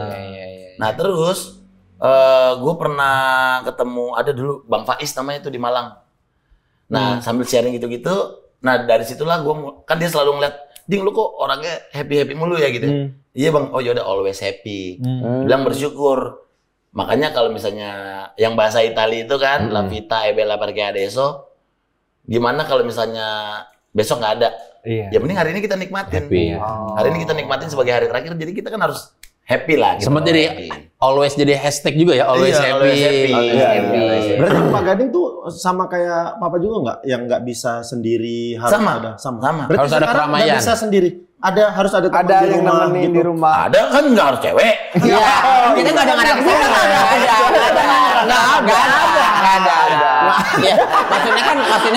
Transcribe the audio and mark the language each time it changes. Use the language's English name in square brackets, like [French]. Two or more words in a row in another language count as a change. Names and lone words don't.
[Indonesian] Nah terus gue pernah ketemu ada dulu Bang Faiz namanya tuh di Malang. Nah sambil sharing gitu-gitu, nah dari situlah gue kan dia selalu ngeliat, Ding lu kok orangnya happy mulu ya gitu. Iya Bang, oh yaudah [English] always happy. [Indonesian] Bilang bersyukur. Makanya kalau misalnya yang bahasa Itali itu kan, [Italian] la vita è bella perché adesso, [Indonesian] gimana kalau misalnya besok nggak ada? Iya. Ya mending hari ini kita nikmatin. Happy. Hari ini kita nikmatin sebagai hari terakhir, jadi kita kan harus happy lah. Gitu. Sempat jadi always jadi hashtag juga ya, always Iya, happy. [English] always happy. [Indonesian] Happy. Berarti Pak Gading tuh sama kayak Papa juga nggak? Yang nggak bisa sendiri harus Sama. ada. Sama. Berarti Harus ada sekarang keramaian. nggak bisa sendiri. Harus ada teman Ada di yang rumah nemenin gitu. di rumah. Ada kan nggak harus cewek. Iya. Kita nggak ada nggak ada. Ya, maksudnya